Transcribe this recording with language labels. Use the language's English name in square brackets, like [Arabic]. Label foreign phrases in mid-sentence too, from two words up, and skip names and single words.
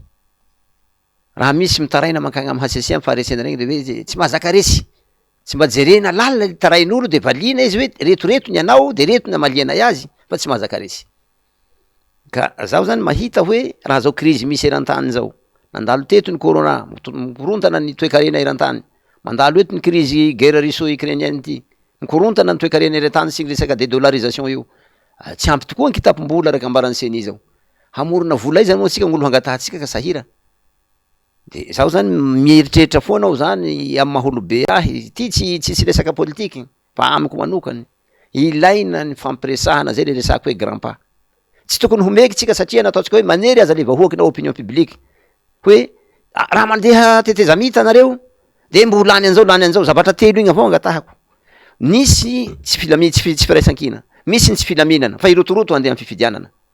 [Malagasy] Raha misy mitaraina mankagny amin'ny HCC amin'ny faharesena regny de hoe tsy mahazaka resy, tsy mba jerena lalina le tarain'olo de valina izy hoe retoreto ny anao de reto ny amaliana azy fa tsy mahazaka resy. Ka zaho zany mahita hoe raha zao crise misy eran-tany zao, nandalo teto ny corona, mikorontana ny toe-karena eran-tany, mandalo eto ny [French] crise guerre russo-ukrainienne [Malagasy] ity, mikorontana ny toe-karena eran-tany sy ny resaka dédollarisation io. Tsy ampy tokoa ny kitapom-bola raka ambarany CENI zao. Hamorona vola izany moa tsika gn'olo hangatahantsika ka sahira. De zaho zany mieritreritra foana aho zany amin'ny maholobe ahy, ty tsy resaka politiky fa amiko manokany. Ilaina ny fampiresahana zay le resako hoe [French] grand pas. [Malagasy] Tsy tokony ho meky tsika satria nataotsika hoe manery aza le vahoaky na [French] opinion publique. [Malagasy] Hoe raha mandeha teteza mita nareo de mbo lany an'izao zavatra telo igny avao angatahako. Nisy tsy filamina tsy firaisan-kina, misy ny tsy filaminana fa irotoroto andeha amin'ny fifidianana.